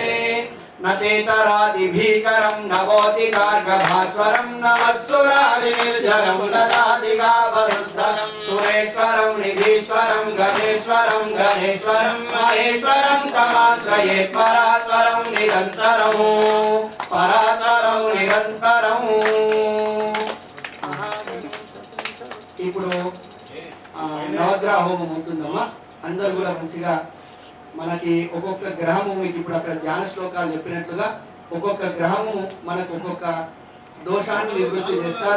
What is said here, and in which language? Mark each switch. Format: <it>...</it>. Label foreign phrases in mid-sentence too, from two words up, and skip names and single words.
<sa>नतेतरादिभीकरं नवोतिकार्गभास्वरं नमस्सुरारिनिर्जरं ददादिगावरुद्धरं सुरेश्वरं निधीश्वरं गणेश्वरं गणेश्वरं महेश्वरं तमाश्रये परात्परं निरन्तरं परात्परं निरन्तरं।</sa> <te>ఇప్పుడు నవగ్రహ హోమం అవుతుందమ్మా. అందరూ కూడా మంచిగా మనకి ఒక్కొక్క గ్రహము మీకు ఇప్పుడు అక్కడ ధ్యాన శ్లోకాలు చెప్పినట్లుగా ఒక్కొక్క గ్రహము మనకు ఒక్కొక్క దోషాన్ని నివృత్తి చేస్తారు.</te>